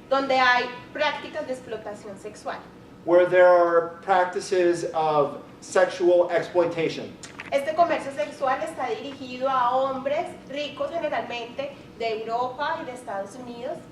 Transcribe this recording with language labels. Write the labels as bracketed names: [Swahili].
[Spanish] Donde hay prácticas de explotación sexual. [English] where there are practices of sexual exploitation. [Spanish] Este comercio sexual está dirigido a hombres ricos generalmente de Europa y de Estados Unidos.